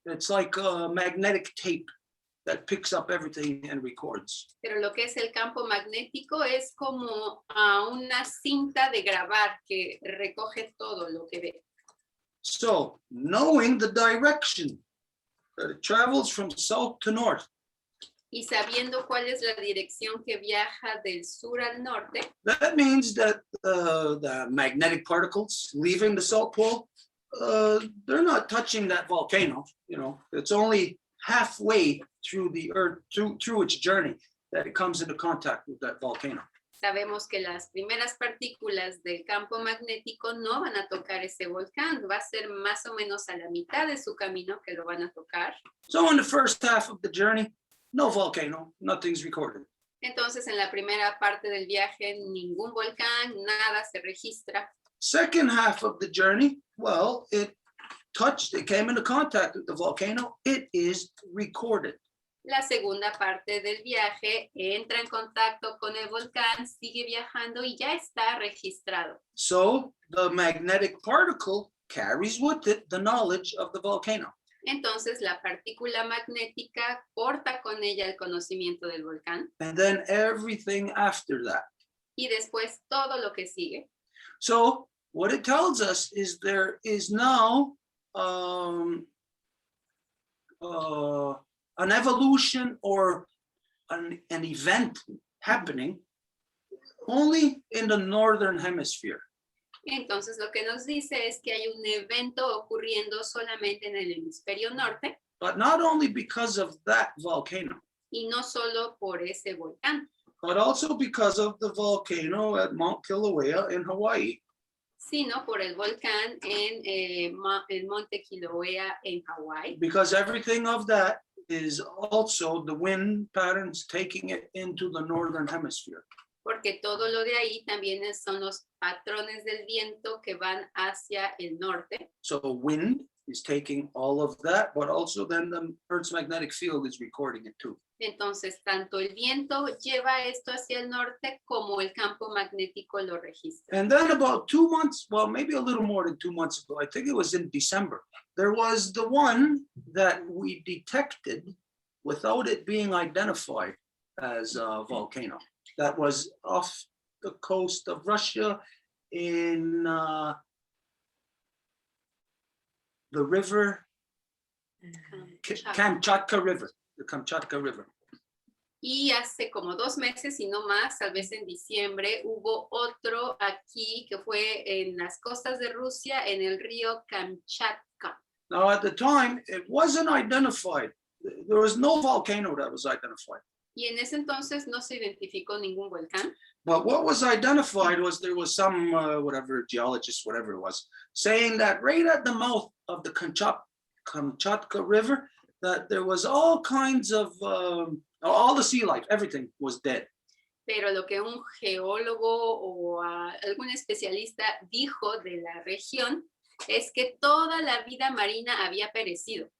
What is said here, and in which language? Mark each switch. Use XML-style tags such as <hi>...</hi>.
<en>It's like a magnetic tape that picks up everything and records.</en> <es>Pero lo que es el campo magnético es como una cinta de grabar que recoge todo lo que ve.</es> <en>So knowing the direction that it travels from south to north,</en> <es>Y sabiendo cuál es la dirección que viaja del sur al norte,</es> <en>that means that the magnetic particles leaving the South Pole, they're not touching that volcano. You know, it's only halfway through the Earth, through its journey, that it comes into contact with that volcano.</en> <es>sabemos que las primeras partículas del campo magnético no van a tocar ese volcán, va a ser más o menos a la mitad de su camino que lo van a tocar.</es> <en>So in the first half of the journey, no volcano, nothing's recorded.</en> <es>Entonces, en la primera parte del viaje, ningún volcán, nada se registra.</es> <en>Second half of the journey, well, it came into contact with the volcano, it is recorded.</en> <es>La segunda parte del viaje entra en contacto con el volcán, sigue viajando y ya está registrado.</es> <en>So the magnetic particle carries with it the knowledge of the volcano.</en> <es>Entonces, la partícula magnética porta con ella el conocimiento del volcán</es> <en>And then everything after that.</en> <es>y después todo lo que sigue.</es> <en>So what it tells us is there is now an evolution or an event happening only in the northern hemisphere.</en> <es>Entonces, lo que nos dice es que hay un evento ocurriendo solamente en el hemisferio norte</es> <en>But not only because of that volcano,</en> <es>y no solo por ese volcán,</es> <en>but also because of the volcano at Mount Kilauea in Hawaii.</en> <es>sino por el volcán en el monte Kilauea en Hawái,</es> <en>Because everything of that is also the wind patterns taking it into the northern hemisphere.</en> <es>porque todo lo de ahí también son los patrones del viento que van hacia el norte.</es> <en>So wind is taking all of that, but also then the Earth's magnetic field is recording it too.</en> <es>Entonces, tanto el viento lleva esto hacia el norte como el campo magnético lo registra.</es> <en>And then about 2 months, well, maybe a little more than 2 months ago, I think it was in December, there was the one that we detected without it being identified as a volcano. That was off the coast of Russia in the river, Kamchatka River, the Kamchatka River.</en> <es>Y hace como 2 meses y no más, tal vez en diciembre, hubo otro aquí que fue en las costas de Rusia, en el río Kamchatka.</es> <en>Now, at the time, it wasn't identified. There was no volcano that was identified.</en> <es>Y en ese entonces no se identificó ningún volcán,</es> <en>But what was identified was there was some, whatever, geologist, whatever it was, saying that right at the mouth of the Kamchatka River, that there was all kinds of, all the sea life, everything was dead.</en> <es>pero lo que un geólogo o algún especialista dijo de la región es que toda la vida marina había perecido.</es>